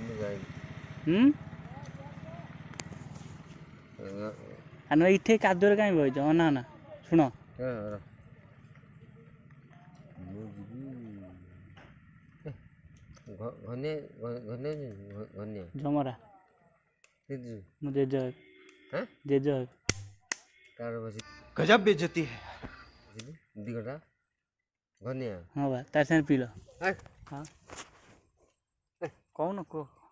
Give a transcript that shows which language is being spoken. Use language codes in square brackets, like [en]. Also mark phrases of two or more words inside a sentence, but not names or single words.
[or] ଆମେ ଏଇଠି କାଦୁଅରେ କାହିଁ ବଇଛ? ନା ନା ଶୁଣ, ଜମରା ମୁଁ ଜେଜ ହେବି। ଜେଜ ହେବି। [hi] गजब बेइज्जती है। [or] ହଁ ବା, ତାର ସାଙ୍ଗେ ପିଇଲ। ହଁ କହୁନ କୁହ।